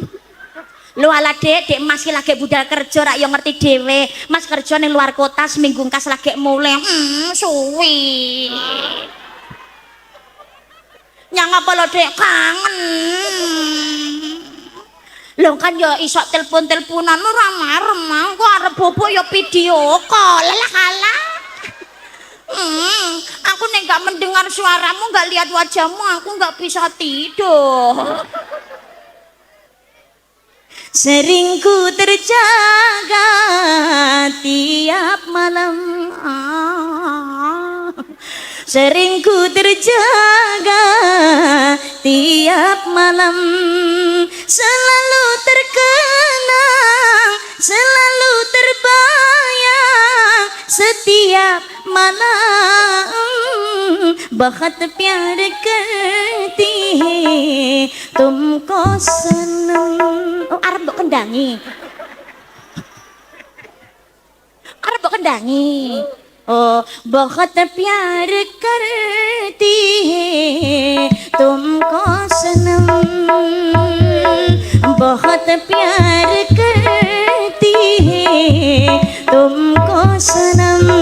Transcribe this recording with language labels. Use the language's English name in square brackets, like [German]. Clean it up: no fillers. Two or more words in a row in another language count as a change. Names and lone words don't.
[Javanese] Lu ala dek mas lagi budal kerja rak yang ngerti dewe, mas kerja ning luar kota seminggu kas lagi mulai suwi nyang apa lo dek kangen lo kan ya isok teleponan ora marem kok arep bobo ya [English] video call [Javanese] lah Aku nek gak [Indonesian] mendengar suaramu, gak lihat wajahmu, aku gak bisa tidur. Sering ku terjaga tiap malam, sering ku terjaga tiap malam, selalu terkenang, selalu terbayang setiap malam. [Hindi] बहुत प्यार करती है तुमको सनम. [Javanese] Oh, arep mbok kendangi. Arep mbok kendangi. [Hindi] Oh, बहुत प्यार करती है तुमको सनम, बहुत प्यार करती है तुमको सनम.